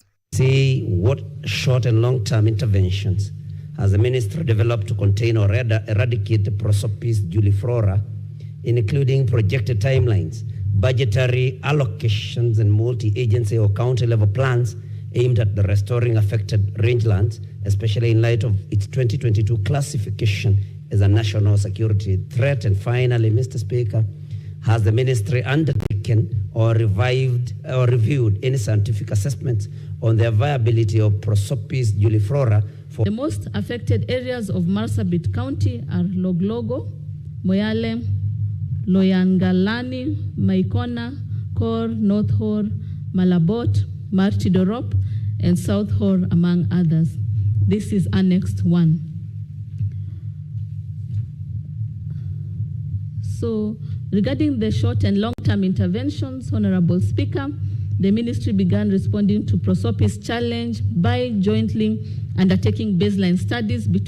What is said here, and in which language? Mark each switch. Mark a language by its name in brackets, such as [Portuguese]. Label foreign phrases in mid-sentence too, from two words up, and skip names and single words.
[English] See what short and long-term interventions has the ministry developed to contain or eradicate the Prosopis juliflora, including projected timelines, budgetary allocations, and multi-agency or county-level plans aimed at the restoring affected rangelands, especially in light of its 2022 classification as a national security threat. And finally, Mr. Speaker, has the ministry undertaken or reviewed any scientific assessments on the viability of Prosopis juliflora? The most affected areas of Marsabit County are Loglogo, Moyale, Loyangalani, Maikona, Kor, North Hor, Malabot, Martidorop, and South Hor, among others. This is Annex 1. So, regarding the short and long-term interventions, Honorable Speaker, the ministry began responding to Prosopis challenge by jointly undertaking baseline studies between.